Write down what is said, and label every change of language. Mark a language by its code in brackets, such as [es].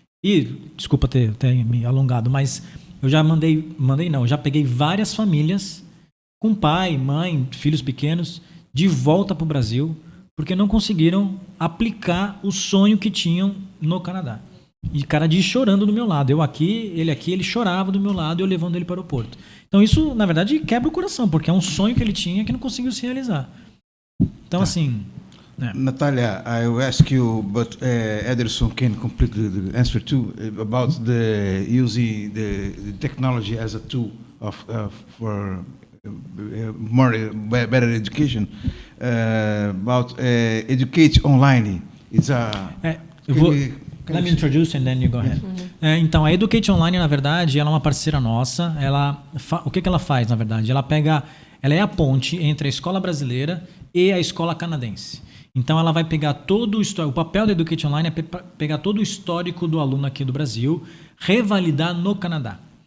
[pt] E, desculpa ter me alongado, mas eu já já peguei várias famílias com pai, mãe, filhos pequenos, de volta para o Brasil, porque não conseguiram aplicar o sonho que tinham no Canadá. E cara chorando do meu lado. Eu aqui, ele chorava do meu lado e eu levando ele para o aeroporto. Então isso, na verdade, quebra o coração, porque é um sonho que ele tinha que não conseguiu se realizar. Então, assim... [en] Natalia, I will ask you, but Ederson can complete the answer too, about the using the technology as a tool for better education. About educate online. It's a... Let me introduce and then you go ahead. [pt] Então, a Educate Online, na verdade, ela é uma parceira nossa. O que ela faz, na verdade? Ela é a ponte entre a escola brasileira e a escola canadense. Então, ela vai pegar todo o papel da Educate Online é pegar todo o histórico do aluno aqui do Brasil, revalidar no Canadá.